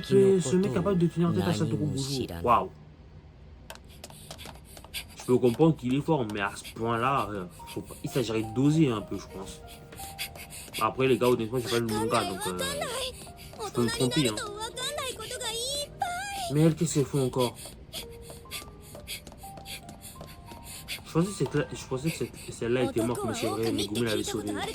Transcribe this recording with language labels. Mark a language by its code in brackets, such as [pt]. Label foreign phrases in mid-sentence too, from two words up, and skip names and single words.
[ja] 式のこ [fr] ce mec [ja] と [fr] capable de [ja] を [fr] tenir tête à [ja] 何 [fr] Satoru [ja] も [fr] Gojo. [ja] 知らない [fr] Waouh. Je peux comprendre qu'il est fort, mais à ce point-là, il s'agirait de doser un peu, je pense. Après, les gars, honnêtement, j'ai pas lu le manga, donc je peux me tromper. Hein. Mais elle, qu'est-ce qu'elle fait encore? Je pensais que celle-là était morte, mais c'est vrai, Megumi l'avait sauvée.